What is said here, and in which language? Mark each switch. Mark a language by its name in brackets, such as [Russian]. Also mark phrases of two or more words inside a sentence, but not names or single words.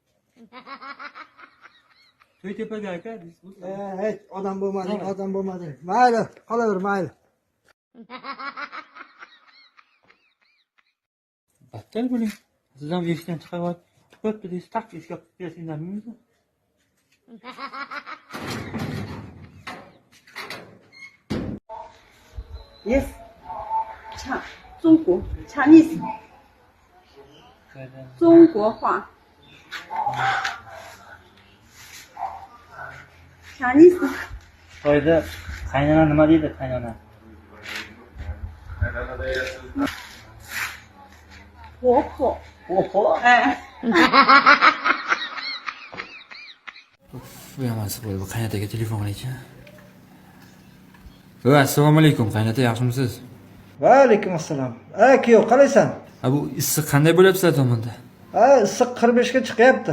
[Uzbek] To'y tepaga aka, Hech odam bo'lmading. Mayli, qolaver, mayli. Battal bo'ling. Siz ham eshikdan chiqib bo'pti deysiz, taq eshikka qilib berasizlarmi? [English] Yes. Chinese Chinese 中国话 Chinese [Uzbek] To'yda qaynona nima deydi, qaynona? [Chinese] 婆婆 [Uzbek] Oho. 哎 Bu yomon bo'ldi. Bu qaynotaga telefon qilaychi. Assalomu alaykum, qaynota, yaxshimisiz? Va alaykum assalom. Kuyov, qalaysan? Bu issiq qanday bo'lyapti sizlar tomonda? Issiq 45 ga chiqyapti.